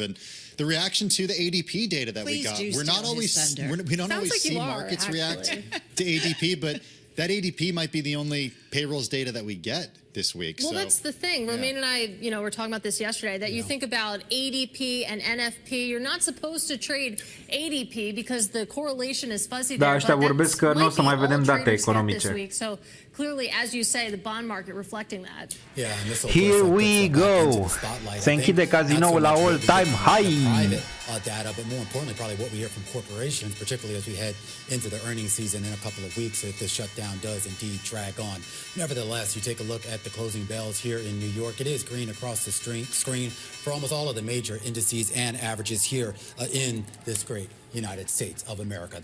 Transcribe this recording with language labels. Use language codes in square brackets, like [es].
[en] And the reaction to the ADP data that we got, we don't always see markets react to ADP, but that ADP might be the only payrolls data that we get this week. Well, so, that's the thing. Romain and I, were talking about this yesterday, that you think about ADP and NFP. You're not supposed to trade ADP because the correlation is fuzzy there. [ro] Da, ăștia vorbesc că nu o să mai vedem date economice. [en] So clearly, as you say, the bond market reflecting that. Here we go. [ro] Se închide cazinoul la all-time high. [en] Data, but more importantly, probably what we hear from corporations, particularly as we head into the earnings season in a couple of weeks, if this shutdown does indeed drag on. Nevertheless, you take a look at the closing bells here in New York. It is green across the screen for almost all of the major indices and averages here in this great United States of America.